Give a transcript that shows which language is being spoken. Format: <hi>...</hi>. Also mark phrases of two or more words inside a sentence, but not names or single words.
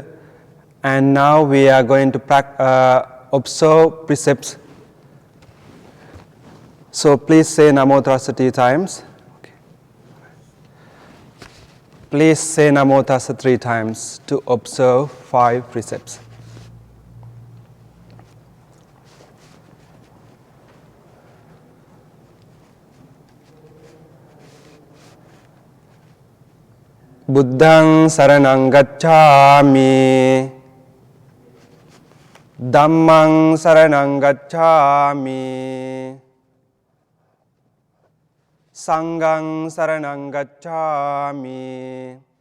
<en>And now we are going to observe precepts. So please say</en> <pi>Namo Tassa</pi> <en>3 times. Okay. Please say</en> <pi>Namo Tassa</pi> <en>3 times to observe 5 precepts.</en> <pi>Buddhaṃ saranang gacchāmi, Dhammaṃ saranang gacchāmi, Saṅghaṃ saranang gacchāmi,</pi>